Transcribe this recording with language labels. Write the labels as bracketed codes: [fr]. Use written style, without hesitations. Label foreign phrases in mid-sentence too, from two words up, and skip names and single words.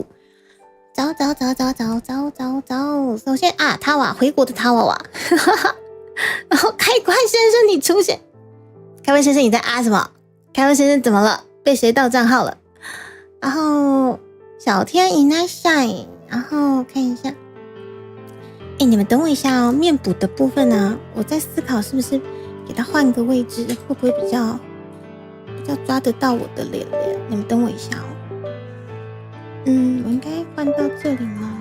[zh] 早。首先啊，塔瓦回国的塔瓦，然后开关先生你出现，开关先生你在啊什么？开关先生怎么了？被谁盗账号了？然后小天いらっしゃい，然后看一下，你们等我一下哦，面补的部分呢，我在思考是不是给它换个位置，会不会比较抓得到我的脸？你们等我一下哦。我应该换到这里吗？